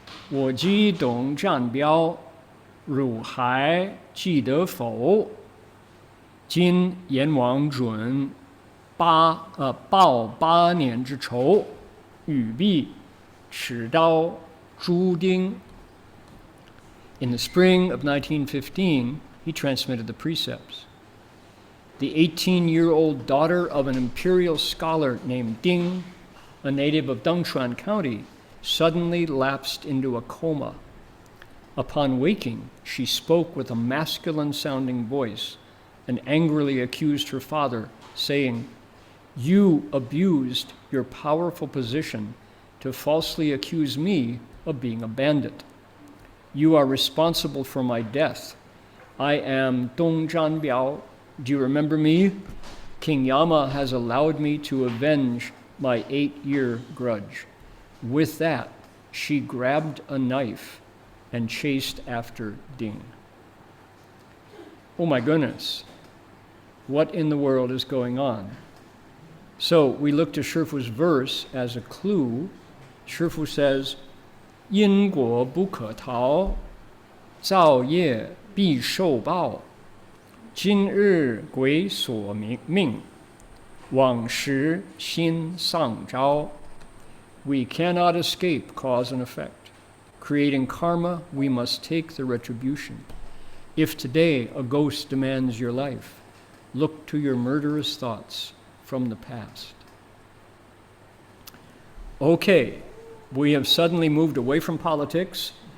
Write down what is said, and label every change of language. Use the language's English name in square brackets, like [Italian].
[Chinese] 我即董占标，汝还记得否？” 今阎王准报8年之仇，语毕，持刀诛丁。 [English] In the spring of 1915, he transmitted the precepts. The 18-year-old daughter of an imperial scholar named Ding, a native of Dongchuan County, suddenly lapsed into a coma. Upon waking, she spoke with a masculine-sounding voice and angrily accused her father, saying, "You abused your powerful position to falsely accuse me of being a bandit. You are responsible for my death. I am Dong Zhanbiao. Do you remember me? King Yama has allowed me to avenge my 8-year grudge." With that, she grabbed a knife and chased after Ding. Oh my goodness, what in the world is going on? So we look to Shifu's verse as a clue. Shifu says, [Chinese] 因果不可逃，造业必受报。今日鬼所命，往时心丧招。 [English] We cannot escape cause and effect. Creating karma, we must take the retribution. If today a ghost demands your life, look to your murderous thoughts from the past. Okay, we have suddenly moved away from politics.